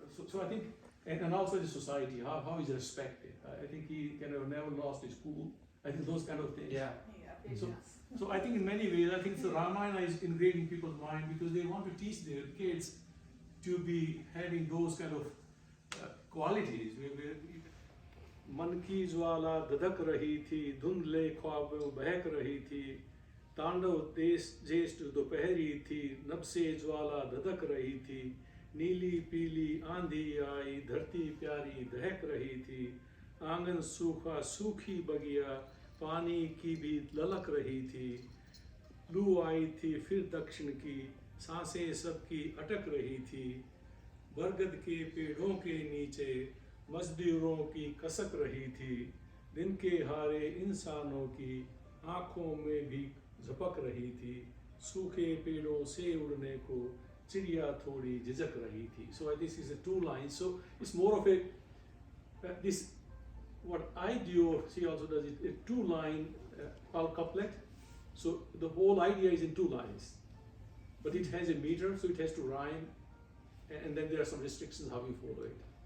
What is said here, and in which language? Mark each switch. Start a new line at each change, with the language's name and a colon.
English: So I think, and also the society, how is respected. I think he kind of never lost his cool. I think those kind of things. Yeah. So So I think in many ways, I think the Ramayana is ingrained in people's mind because they want to teach their kids to be having those kind of qualities.
Hindi: मन की ज्वाला धधक रही थी, धुंधले ख्वाबों बहक रही थी, तांडव देश ज्येष्ठ दोपहरी थी, नभ से ज्वाला धधक रही थी, नीली पीली आंधी आई, धरती प्यारी दहक रही थी, आंगन सूखा सूखी बगिया, पानी की भी ललक रही थी, लू आई थी फिर दक्षिण की, सांसें सबकी अटक रही थी, बरगद के पेड़ों के नीचे मजदूरों की कसक रही थी, दिन के हारे इंसानों की आंखों में भी झपक रही थी, सूखे पेड़ों से उड़ने को चिड़िया थोड़ी झिझक रही थी.
English: So this is a two lines. So it's more of a this what I do. She also does it a two line couplet. So the whole idea is in two lines, but it has a meter, so it has to rhyme, and then there are some restrictions how you follow it.